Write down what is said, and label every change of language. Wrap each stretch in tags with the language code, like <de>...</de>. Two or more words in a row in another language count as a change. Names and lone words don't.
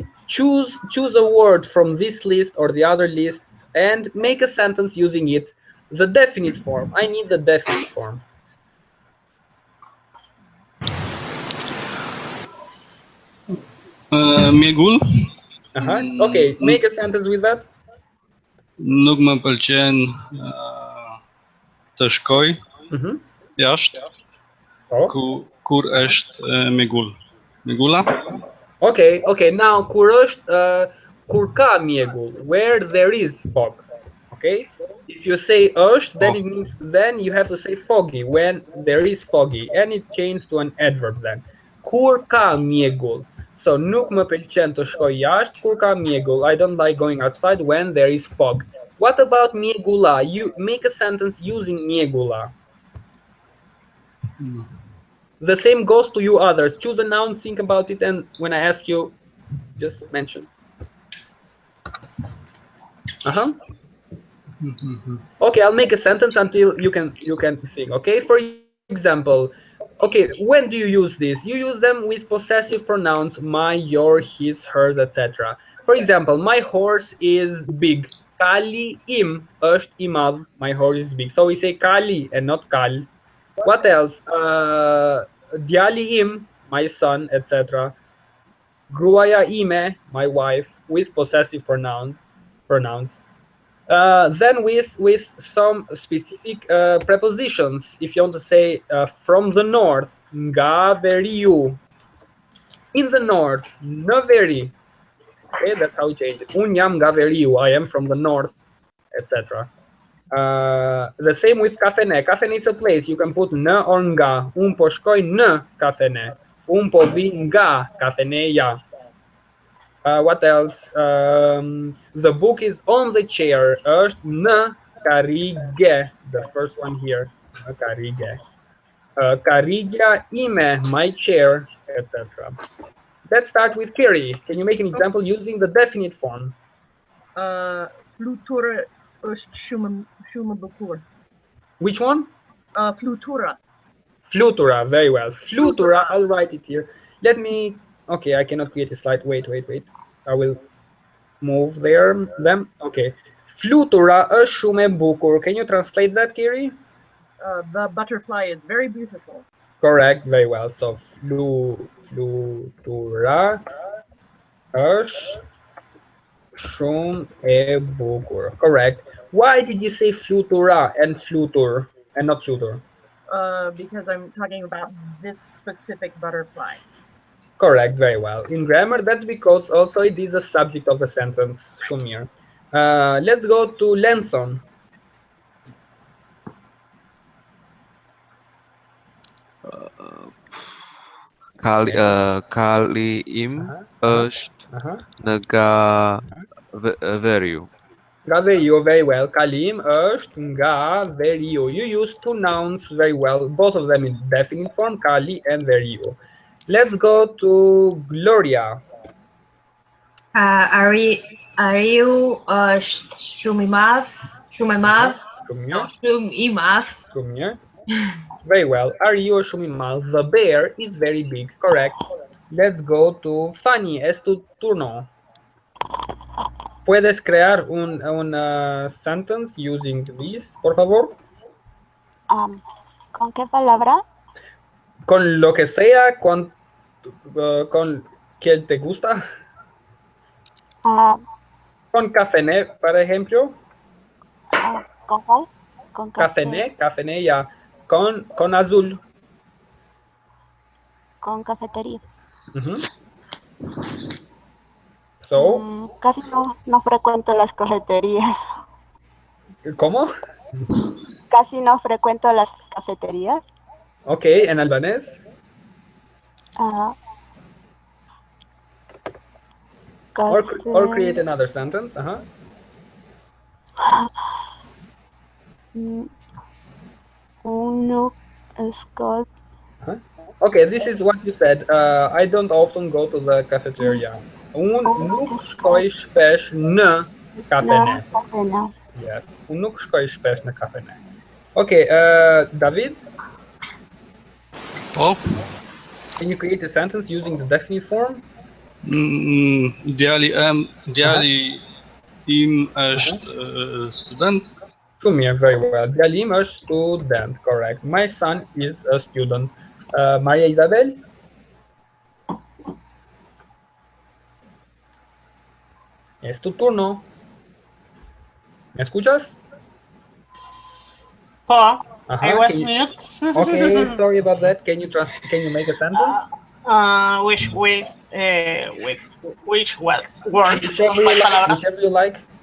<en>Choose a word from this list or the other list and make a sentence using it. The definite form. I need the definite form.</en> <sq>Mjegul.</sq> <en>Okay, make a sentence with that.</en> <sq>Nuk më pëlqen të shkoj jashtë. Kur është mjegull. Mjegulla?</sq> <en>Okay. Now</en> <sq>kur është kur ka mjegull,</sq> <en>where there is fog. Okay? If you say është, then it means then you have to say foggy when there is foggy, and it changes to an adverb then.</en> <sq>Kur ka mjegull. So, nuk më pëlqen të shkoj jashtë kur ka mjegull.</sq> <en>I don't like going outside when there is fog. What about mjegulla? You make a sentence using mjegulla. The same goes to you others. Choose a noun, think about it, and when I ask you, just mention. Okay, I'll make a sentence until you can think. Okay, for example, okay, when do you use this? You use them with possessive pronouns my, your, his, hers, etc. For example, my horse is big.</en> <sq>Kali im është I madh.</sq> <en>My horse is big. So we say kali and not kal. What else?</en> <sq>Djali im,</sq> <en>my son, etc.</en> <sq>Gruaja ime,</sq> <en>my wife, with possessive pronouns. Then with some specific prepositions. If you want to say from the north,</en> <sq>nga veriu.</sq> <en>In the north,</en> <sq>në veri.</sq> <en>Okay, that's how we change it.</en> <sq>Un jam nga veriu,</sq> <en>I am from the north, etc. The same with kafene. Kafene is a place. You can put</en> <sq>në or nga. Un po shkoj në kafene. Un po vi nga kafeneja.</sq> <en>What else? The book is on the chair.</en> <sq>Është në karrige.</sq> <en>The first one here.</en> <sq>Në karrige. Karrigja ime,</sq> <en>my chair, etc. Let's start with Kiri. Can you make an example using the definite form?</en> <sq>Flutura është shumë bukur.</sq> <en>Which one?</en> <sq>Flutura. Flutura,</sq> <en>very well. Flutura, I'll write it here. Let me, okay, I cannot create a slide. Wait. I will move them. Okay.</en> <sq>Flutura është shumë e bukur.</sq> <en>Can you translate that, Kiri? The butterfly is very beautiful. Correct, very well.</en> <sq>So flutura është shumë e bukur.</sq> <en>Correct. Why did you say flutura and flutur and not flutur? Because I'm talking about this specific butterfly. Correct, very well. In grammar, that's because also it is a subject of the sentence, Shumir. Let's go to Lenson.</en> <sq>Kali im është nga veriu. Nga veriu,</sq> <en>very well.</en> <sq>Kalim është nga veriu.</sq> <en>You use two nouns very well, both of them in definite form, kali and veriu. Let's go to Gloria.</en> <sq>Ariu është shumë I madh. Shumë I madh.</sq> <en>Very well.</en> <sq>Ariu është shumë I madh.</sq> <en>The bear is very big. Correct. Let's go to Fanny.</en> <es>Es tu turno. ¿Puedes crear un</es> <en>sentence using this,</en> <es>por favor? ¿Con qué palabra? Con lo que sea, con que te gusta. Con cafené, por ejemplo. ¿Con cuál? Con cafené, ya. Con azul. Con cafetería.</es> <en>So,</en> <es>casi no frecuento las cafeterías. ¿Cómo? Casi no frecuento las cafeterías. Okay, en albanés.</es> <en>Or create another sentence. Okay, this is what you said. I don't often go to the cafeteria.</en> <sq>Unë nuk shkoj shpesh në kafene. Yes, unë nuk shkoj shpesh në kafene.</sq> <en>Okay, David? Oh. Can you create a sentence using the definite form?</en> <sq>Djali im është student. Shumë mirë,</sq> <en>very well.</en> <sq>Djali im është student, correct.</sq> <en>My son is a student. Maria Isabel?</en> <es>Es tu turno. ¿Me escuchas?</es> <en>I was mute. Okay, sorry about that. Can you make a sentence? Which word? Whichever you like.</en>